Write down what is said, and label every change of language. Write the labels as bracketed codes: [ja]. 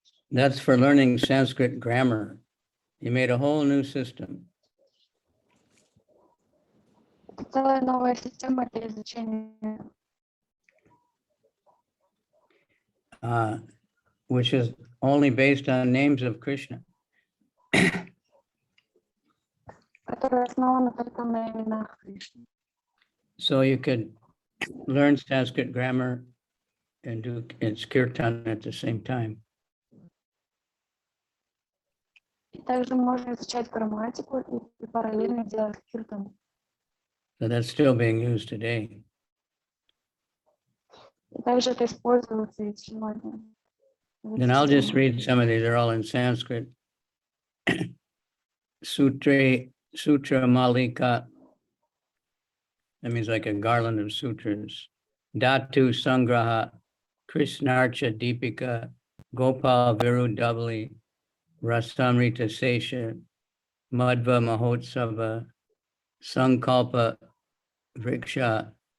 [en] That's for learning Sanskrit grammar. He made a whole new system. [ru] Это целая новая система для изучения. [en] Which is only based on names of Krishna. [ru] Которая основана только на именах Кришны. [en] So you could learn Sanskrit grammar and do its kirtan at the same time. [ru] И также можно изучать грамматику и параллельно делать киртан. [en] So that's still being used today. [ru] И также это используется и сегодня. [en] And I'll just read some of these. They're all in Sanskrit. Sutra Malika. That means like a garland of sutras. Dhatu Sangraha, Krishnarcha Deepika, Gopal Viru Dhavali, Rasamrita Sesha, Madhva Mahotsava, Sankalpa Vriksha,